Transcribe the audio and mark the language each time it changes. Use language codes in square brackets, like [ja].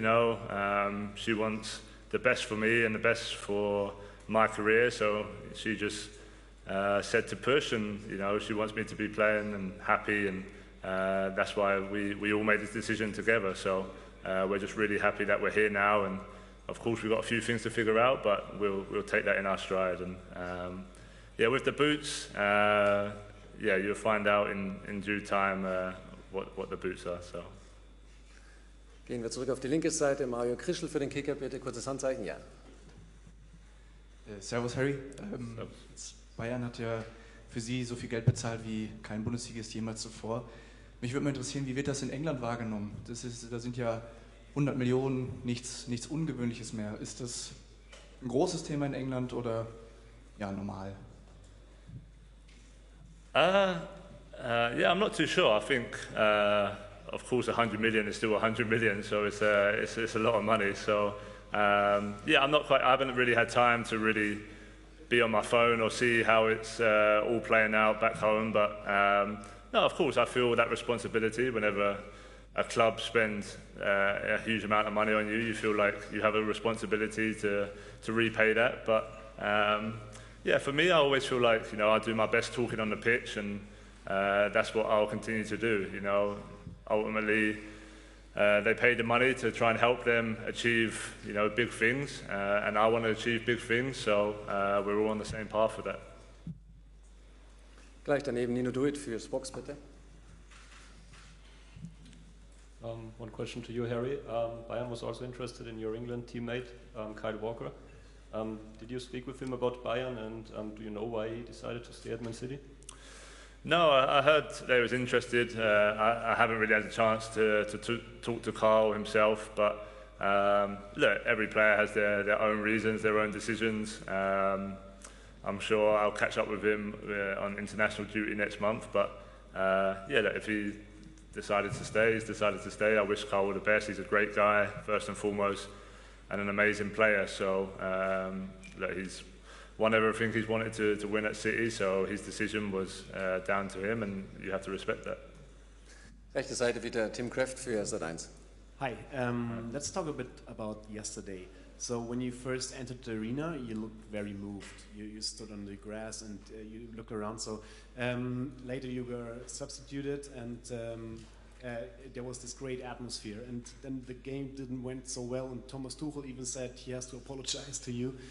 [en] You know, she wants the best for me and the best for my career, so she just said to push, and you know, she wants me to be playing and happy, and that's why we all made this decision together. So we're just really happy that we're here now, and of course we've got a few things to figure out, but we'll take that in our stride. And with the boots, you'll find out in due time what the boots are. So. [de] Gehen wir zurück auf die linke Seite. Mario Krischl für den Kicker, bitte. Kurzes Handzeichen, ja. Servus Harry. Bayern hat ja für Sie so viel Geld bezahlt wie kein Bundesligist jemals zuvor. Mich würde mal interessieren, wie wird das in England wahrgenommen? Da sind ja 100 Millionen, nichts Ungewöhnliches mehr. Ist das ein großes Thema in England oder ja, normal? [en] I'm not too sure. I think, of course, 100 million is still 100 million, so it's a lot of money. So, I haven't really had time to really be on my phone or see how it's all playing out back home. But no, of course, I feel that responsibility whenever a club spends a huge amount of money on you. You feel like you have a responsibility to repay that. But for me, I always feel like, you know, I do my best talking on the pitch, and that's what I'll continue to do. You know, ultimately, they pay the money to try and help them achieve, you know, big things, and I want to achieve big things. So we're all on the same path for that. [de] Gleich daneben Nino Duit für Spox, bitte. [en] One question to you, Harry. Bayern was also interested in your England teammate, Kyle Walker. Did you speak with him about Bayern, and do you know why he decided to stay at Man City? No, I heard they was interested. I haven't really had a chance to talk to Carl himself, but look, every player has their own reasons, their own decisions. I'm sure I'll catch up with him on international duty next month, but look, if he decided to stay, he's decided to stay. I wish Carl all the best. He's a great guy, first and foremost, and an amazing player. So look, he's won everything he's wanted to win at City, so his decision was down to him, and you have to respect that. [de] Rechte Seite wieder Tim Kraft für Sat.1. [en] Hi, let's talk a bit about yesterday. So when you first entered the arena, you looked very moved. You stood on the grass and you looked around. So later you were substituted, and there was this great atmosphere. And then the game didn't went so well, and Thomas Tuchel even said he has to apologize to you.